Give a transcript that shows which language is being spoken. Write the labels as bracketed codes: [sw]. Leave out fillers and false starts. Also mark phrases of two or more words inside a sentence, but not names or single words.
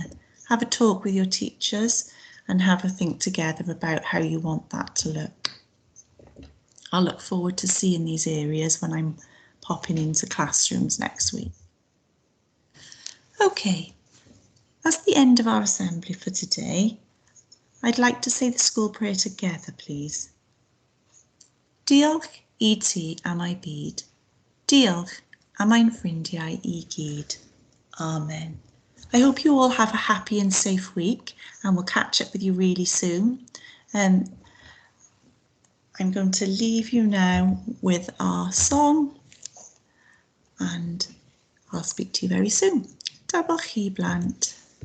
[en] Have a talk with your teachers and have a think together about how you want that to look. I look forward to seeing these areas when I'm popping into classrooms next week. Okay, that's the end of our assembly for today. I'd like to say the school prayer together, please. [cy] Diolch I ti am I byd. Diolch am ein ffrindiau I gyd. Amen. [en] I hope you all have a happy and safe week, and we'll catch up with you really soon. I'm going to leave you now with our song, and I'll speak to you very soon. [cy] Dabach chi blant.